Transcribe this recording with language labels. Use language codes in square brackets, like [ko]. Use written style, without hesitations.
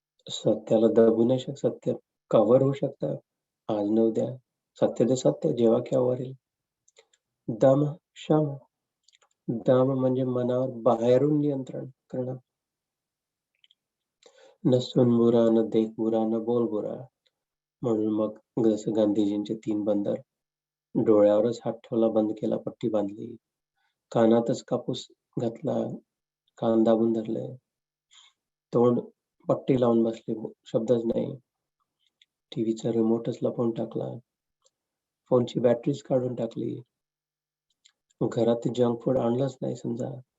[mr] सत्याला दबू नाही शकत. सत्य कव्हर होऊ शकतं आज न उद्या. सत्य ते सत्य, जेव्हा केव्हा येईल. दम शम. दम म्हणजे मनावर बाहेरून नियंत्रण करणं. [hi] न सुन बुरा, न देख बुरा, न बोल बुरा. [mr] म्हणून मग जसं गांधीजींचे 3 बंदर, डोळ्यावरच हात ठेवला, बंद केला, पट्टी बांधली, कानातच कापूस घातला, कान दाबून धरले, तोंड पट्टी लावून बसले, शब्दच नाही, टीव्हीचा रिमोटच लपवून टाकला, फोनची बॅटरीच काढून टाकली, घरात जंक फूड आणलंच नाही समजा.